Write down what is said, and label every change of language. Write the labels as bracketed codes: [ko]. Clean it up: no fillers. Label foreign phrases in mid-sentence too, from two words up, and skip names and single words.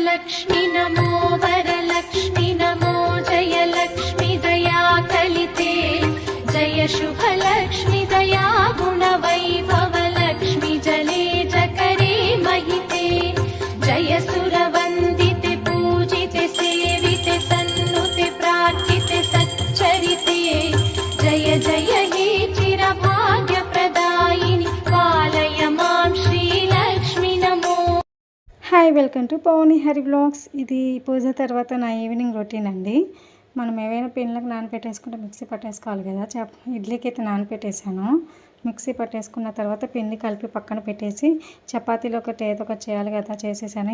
[sa] लक्ष्मी नमो वरलक्ष्मी नमो जय लक्ष्मी दया कलिते जय शुभ लक्ष्मी दया गुण वैभव लक्ष्मी जले जकरे महिते जय सुरवन्दिते पूजिते सेविते सन्नुते प्रार्थिते सच्चरिते जय जय हे चिरभाग्यप्रदायिनि पालय मां श्रीलक्ष्मी नमो। [en] Hi welcome to [te] పవని హరి బ్లాగ్స్. ఇది పూజ తర్వాత నా [en] evening routine [te] అండి. మనం ఏవైనా పిండిలకు నానపెట్టేసుకుంటే మిక్సీ పట్టేసుకోవాలి కదా. ఇడ్లీకి అయితే నానపెట్టేసాను. మిక్సీ పట్టేసుకున్న తర్వాత పిండి కలిపి పక్కన పెట్టేసి చపాతీలో ఒకటి ఏదో ఒకటి చేయాలి కదా, చేసేసాను.